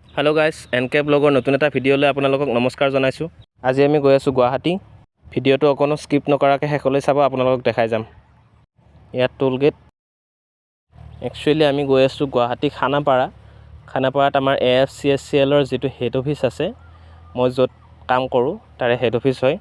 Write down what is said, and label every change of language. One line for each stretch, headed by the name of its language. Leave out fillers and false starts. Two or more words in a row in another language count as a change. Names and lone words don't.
English: hello guys
Assamese: এনকে ব্লগাৰ নতুন এটা ভিডিঅ'লে আপোনালোকক নমস্কাৰ জনাইছু। আজি আমি গৈ আছো গুৱাহাটী। ভিডিওটো অকনো স্কিপ নকৰাকে হেকলৈ চাব, আপোনালোকক দেখাই যাম। ইয়াত
English: toll gate.
Assamese: একচুয়ালি আমি গৈ আছো গুৱাহাটী খানাপাৰাত আমাৰ AFCSCL ৰ যেটো
English: head office
Assamese: আছে, মই য'ত কাম কৰো তাৰে
English: head office
Assamese: হয়।